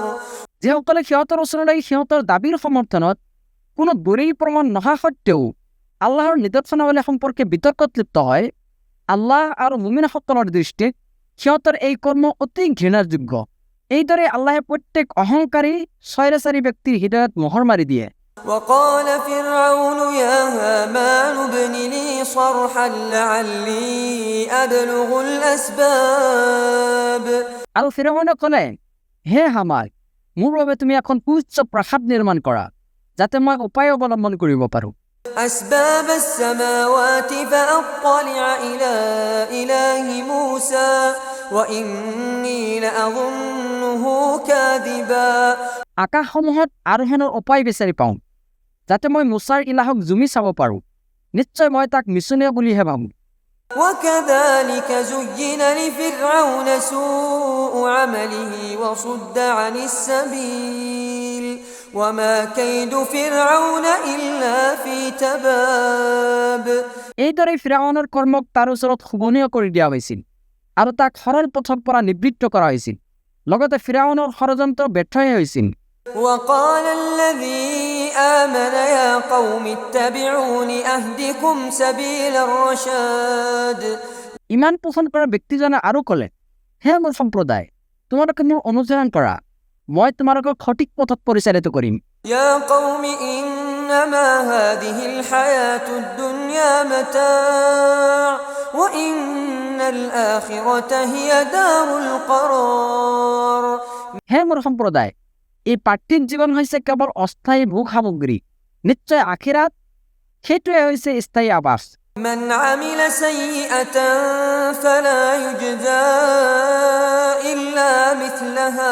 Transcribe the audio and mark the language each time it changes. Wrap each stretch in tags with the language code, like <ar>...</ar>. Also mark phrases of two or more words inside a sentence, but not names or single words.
<as>যিসকলে সিহঁতৰ ওচৰলৈ সিহঁতৰ দাবীৰ সমৰ্থনত কোনো দলিল প্ৰমাণ নহা সত্ত্বেও আল্লাহৰ নিদৰ্শনাৱলী সম্পৰ্কে বিতৰ্কত লিপ্ত হয় আল্লাহ আৰু মুমিনসকলৰ দৃষ্টিত সিহঁতৰ এই কৰ্ম অতি ঘৃণাৰ যোগ্য এইদৰে আল্লাহে প্ৰত্যেক অহংকাৰী স্বৈৰাচাৰী ব্যক্তিৰ হৃদয়ত মোহৰ মাৰি দিয়ে</as> <ar>وقال فرعون يا هامان ابن لي صرحا لعلي أبلغ الأسباب</ar> <as>আৰু ফিৰআউনে ক'লে হে হামান মোৰ বাবে তুমি এখন সুউচ্চ প্ৰাসাদ নিৰ্মাণ কৰা যাতে মই উপায় অৱলম্বন কৰিব পাৰোঁ</as> <ar>أسباب السماوات فأطلع إلى إله موسى وإني لأظنه كاذبا</ar> <as>আকাশসমূহত আৰোহণৰ উপায় বিচাৰি পাওঁ যাতে মই মুছাৰ ইলাহক জুমি চাব পাৰোঁ নিশ্চয় মই তাক মিছনীয় বুলিহে ভাবোঁ</as> <ar>وكذلك زين لفرعون سوء عمله وصد عن السبيل وما كيد فرعون إلا في تباب</ar> <as>এইদৰে ফিৰআউনৰ কৰ্মক তাৰ ওচৰত শুভনীয় কৰি দিয়া হৈছিল আৰু তাক সৰল পথৰ পৰা নিবৃত্ত কৰা হৈছিল লগতে ফিৰআউনৰ ষড়যন্ত্ৰ ব্যৰ্থহে হৈছিল</as> <ar>وقال الذي آمن يا قوم اتبعون أهدكم سبيل الرشاد</ar> <as>ইমান পোষণ কৰা ব্যক্তিজনে আৰু ক'লে হে মোৰ সম্প্ৰদায় তোমালোকে মোৰ অনুসৰণ কৰা মই তোমালোকক সঠিক পথত পৰিচালিত কৰিম</as> <ar>يا قوم إنما هذه الحياة الدنيا متاع وإن الآخرة هي دار القرار</ar> <as>হে মোৰ সম্প্ৰদায় এই পাৰ্থিৱ জীৱন হৈছে কেৱল অস্থায়ী ভোগ সামগ্ৰী নিশ্চয় আখিৰাত সেইটোৱে হৈছে স্থায়ী আৱাস</as> <ar>من عمل سيئة فلا يجزى إلا مثلها</ar>